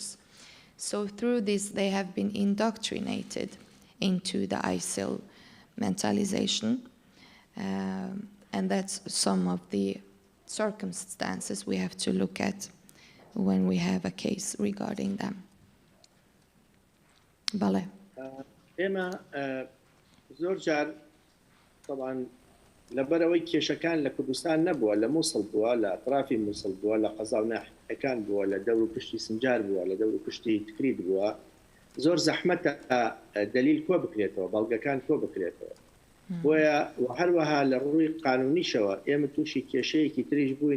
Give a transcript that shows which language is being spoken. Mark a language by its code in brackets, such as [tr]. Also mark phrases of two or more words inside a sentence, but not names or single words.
[en] So through this, they have been indoctrinated into the ISIL mentalization, and that's some of the circumstances we have to look at when we have a case regarding them. [fa] بله. [ckb] ئێمە زۆر جار طبعاً لەبەرەوەی کێشەکان لە کوردستان نەبووە لە مووسڵ بووە لە ئەطرافی مووسڵ بووە لە قەزا و ناحیەکان بووە لە دەور و پشتی سنجار بووە لە دەور و پشتی تکرید بووە زۆر زەحمەتە دەلیل کۆ بکرێتەوە بەڵگەکان کۆ بکرێتەوە بۆیە هەروەها لە ڕووی قانونیشەوە ئێمە تووشی کێشەیەکی تریش بووین